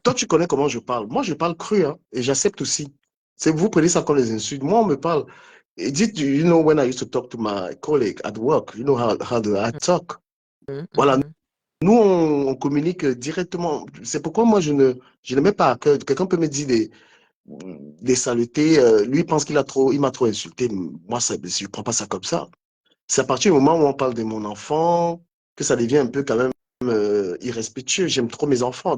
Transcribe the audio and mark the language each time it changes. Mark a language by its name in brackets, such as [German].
[French] toi, tu connais comment je parle. Moi, je parle cru, hein, et j'accepte aussi. C'est vous prenez ça comme des insultes. Moi, on me parle. [English] Edith, you know, when I used to talk to my colleague at work, you know how do I talk. [French] Voilà, Mhm. nous, on communique directement. C'est pourquoi moi, je ne mets pas à cœur. Quelqu'un peut me dire des saletés. Lui, il pense il m'a trop insulté. Moi, ça, je ne prends pas ça comme ça. C'est à partir du moment où on parle de mon enfant que ça devient un peu quand même irrespectueux. J'aime trop mes enfants.